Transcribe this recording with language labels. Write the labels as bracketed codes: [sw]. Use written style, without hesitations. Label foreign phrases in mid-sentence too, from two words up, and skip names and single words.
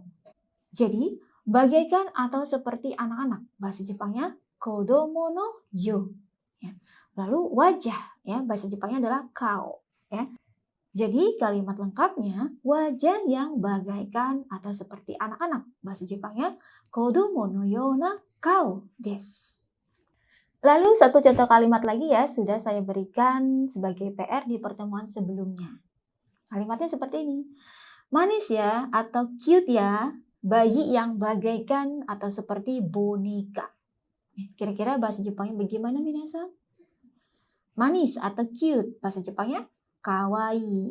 [id] Jadi, bagaikan atau seperti anak-anak, bahasa Jepangnya [ja] 子供のよう. [id] Ya. Lalu wajah, ya bahasa Jepangnya adalah kao. Ya. Jadi kalimat lengkapnya wajah yang bagaikan atau seperti anak-anak. Bahasa Jepangnya [ja] 子供のような顔です. [id] Lalu satu contoh kalimat lagi ya sudah saya berikan sebagai PR di pertemuan sebelumnya. Kalimatnya seperti ini. Manis ya atau cute ya, bayi yang bagaikan atau seperti boneka. Kira-kira bahasa Jepangnya bagaimana minasan? Manis atau cute, bahasa Jepangnya kawaii.